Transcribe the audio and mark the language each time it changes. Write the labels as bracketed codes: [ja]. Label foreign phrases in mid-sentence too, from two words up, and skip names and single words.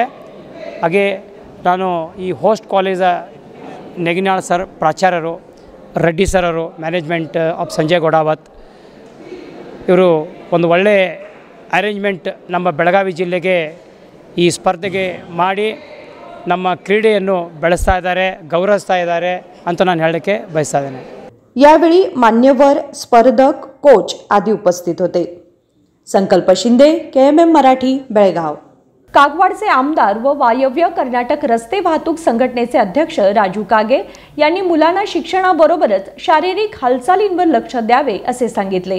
[kn] ಹಾಗೆ ನಾನು ಈ [en] host college [kn] ನೆಗಿನಾಳ್ ಸರ್ ಪ್ರಾಚಾರ್ಯರು, ರೆಡ್ಡಿ ಸರರು, [en] management of [kn] ಸಂಜಯ್ ಘೋಡಾವತ್ ಇವರು ಒಂದು ಒಳ್ಳೆಯ ಅರೇಂಜ್ಮೆಂಟ್ ನಮ್ಮ ಬೆಳಗಾವಿ ಜಿಲ್ಲೆಗೆ ಈ ಸ್ಪರ್ಧೆಗೆ ಮಾಡಿ ನಮ್ಮ ಕ್ರೀಡೆಯನ್ನು ಬೆಳೆಸ್ತಾ ಇದ್ದಾರೆ, ಗೌರವಿಸ್ತಾ ಇದ್ದಾರೆ ಅಂತ ನಾನು ಹೇಳಕ್ಕೆ ಬಯಸ್ತಾ ಇದ್ದೇನೆ. [mr] यावेळी मान्यवर स्पर्धक कोच आदी उपस्थित होते. संकल्प शिंदे, KMM मराठी, बेळगाव. कागवाडचे आमदार व वायव्य कर्नाटक रस्ते वाहतूक संघटनेचे अध्यक्ष राजू कागे यांनी मुलांना शिक्षणाबरोबरच शारीरिक हालचालींवर लक्ष द्यावे असे सांगितले.